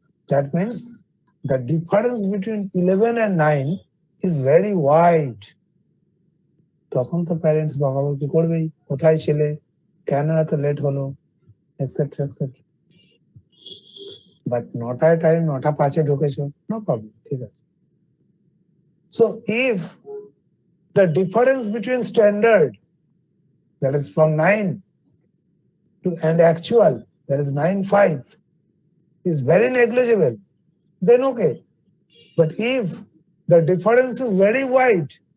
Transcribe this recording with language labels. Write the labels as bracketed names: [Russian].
[English] That means the difference between 11 and 9 is very wide. [Bangla] তখন তো parents বকাবকি করবেই, কোথায় ছেলে, কেন এত লেট হলো, etcetera etcetera. But 9টায় time, 9:05 ঢুকেছো, [English] no problem, [Bangla] ঠিক আছে। [English] So if the difference between standard, that is from 9 to and actual, that is 9:05, is very negligible, then okay. But if the difference is very wide,